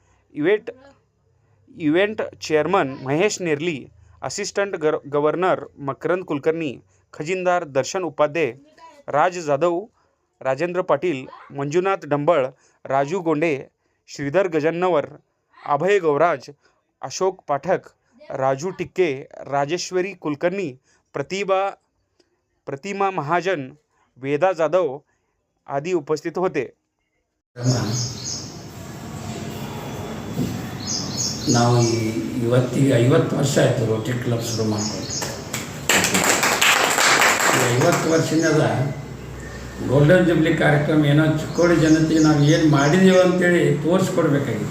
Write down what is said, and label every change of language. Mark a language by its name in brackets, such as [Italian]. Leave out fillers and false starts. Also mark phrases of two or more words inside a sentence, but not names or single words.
[Marathi] इव्हेंट चेअरमन महेश नेर्ली, असिस्टंट गव्हर्नर मकरंद कुलकर्णी, खजिनदार दर्शन उपाध्ये, राज जाधव, राजेंद्र पाटील, मंजुनाथ डंबळ, राजू गोंडे, श्रीधर गजन्नवर, अभय गौराज, अशोक पाठक, राजू टिक्के, राजेश्वरी कुलकर्णी, प्रतिमा महाजन, वेदा जाधव आदी उपस्थित होते. [Kannada] ನಾವು ಇವತ್ತಿಗೆ 50 ವರ್ಷ ಆಯಿತು ರೋಟರಿ ಕ್ಲಬ್ ಶುರು ಮಾಡ್ಕೊಂಡು. 50 ವರ್ಷದಿಂದ [English] golden jubilee [Kannada] ಕಾರ್ಯಕ್ರಮ ಏನೋ ಚಿಕ್ಕೋಡಿ ಜನತೆಗೆ ನಾವು ಏನು ಮಾಡಿದ್ದೀವಿ ಅಂತೇಳಿ ತೋರಿಸ್ಕೊಡ್ಬೇಕಾಗಿತ್ತು.